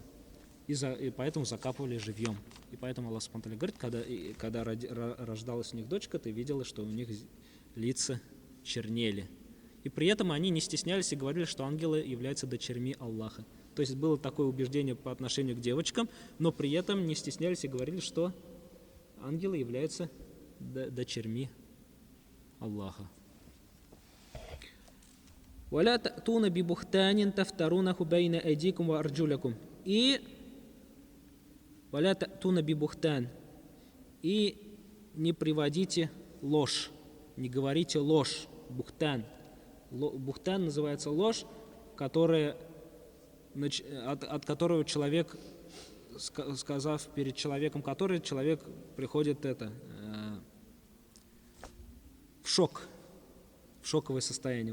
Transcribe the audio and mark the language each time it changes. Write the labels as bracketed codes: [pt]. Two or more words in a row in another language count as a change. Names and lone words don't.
[ru] И поэтому закапывали живьем. И поэтому Аллах Субхану говорит, когда рождалась у них дочка, ты видела, что у них лица чернели. И при этом они не стеснялись и говорили, что ангелы являются дочерьми Аллаха. То есть было такое убеждение по отношению к девочкам, но при этом не стеснялись и говорили, что ангелы являются дочерьми Аллаха. [ar] وَلَا تَأْتُونَ بِبُهْتَانٍ تَفْتَرُونَهُ بَيْنَ أَيْدِيكُمْ وَأَرْجُلَكُمْ. И وَلَا تَأْتُونَ بِبُهْтَان. [ru] И не приводите ложь, не говорите ложь, бухтан. Бухтан называется ложь, от которого человек, сказав перед человеком, который человек приходит в шоковое состояние.